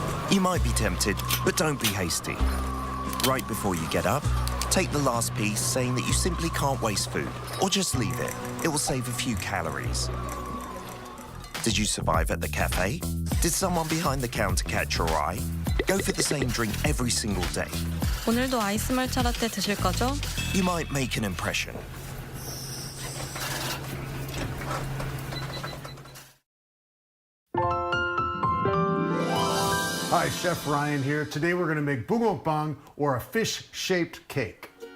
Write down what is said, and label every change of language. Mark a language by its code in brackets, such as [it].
[en] You might be tempted, but don't be hasty. Right before you get up, take the last piece, saying that you simply can't waste food, or just leave it. It will save a few calories. Did you survive at the cafe? Did someone behind the counter catch your eye? Go for the same drink every single day. [ko] 오늘도 아이스 말차 라떼 드실 거죠? [en] You might make an impression. Hi, Chef Ryan here. Today we're going to make bungeokbang, or a fish-shaped cake.